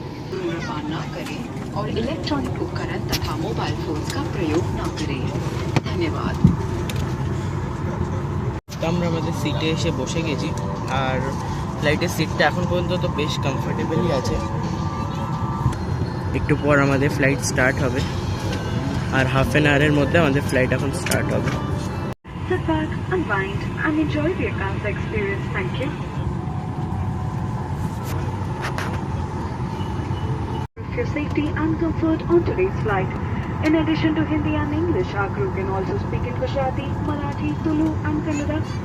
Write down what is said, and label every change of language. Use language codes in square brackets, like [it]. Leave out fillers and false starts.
[hi] धूम्रपान न करें और इलेक्ट्रॉनिक उपकरण तथा मोबाइल फोन्स का प्रयोग न करें। धन्यवाद। [bn] তো আমরা আমাদের সিটে এসে বসে গেছি, আর ফ্লাইটের সিটটা এখন পর্যন্ত তো বেশ কমফোর্টেবলই আছে। একটু পর আমাদের ফ্লাইট স্টার্ট হবে, আর হাফ অ্যান আওয়ারের মধ্যে আমাদের ফ্লাইট এখন স্টার্ট হবে। [en] Sit back, unwind and enjoy the Akansa experience. Thank you. For your safety and comfort on today's flight. In addition to Hindi and English, our crew can also speak in Gujarati, Marathi, Tulu and Kannada.